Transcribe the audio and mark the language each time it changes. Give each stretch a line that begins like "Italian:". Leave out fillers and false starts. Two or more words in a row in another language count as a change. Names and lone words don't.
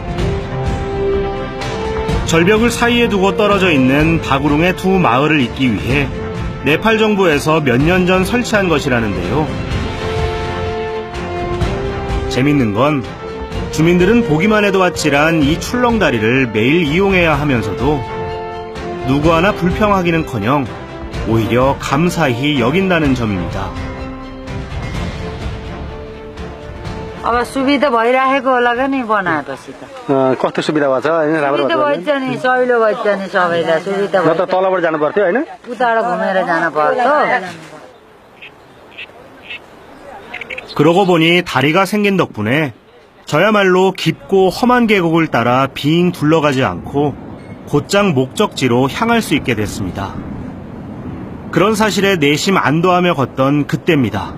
Korean: 절벽을 사이에 두고 떨어져 있는 바구룽의 두 마을을 잇기 위해 네팔 정부에서 몇 년 전 설치한 것이라는데요. 재밌는 건 주민들은 보기만 해도 아찔한 이 출렁다리를 매일 이용해야 하면서도 누구 하나 불평하기는커녕 오히려 감사히 여긴다는 점입니다.
Nepali: अब सुविधा भइराखेको होला नि बनाएपछि त कस्तो सुविधा भएको छ होइन राम्रो सुविधा भएछ नि सहिलो भएछ नि सबैलाई सुविधा न त तलबाट जानु पर्थ्यो होइन उताबाट घुमेर जान पर्छ
Korean: 그러고 보니 다리가 생긴 덕분에 저야말로 깊고 험한 계곡을 따라 빙 둘러가지 않고 곧장 목적지로 향할 수 있게 됐습니다. 그런 사실에 내심 안도하며 걷던 그때입니다.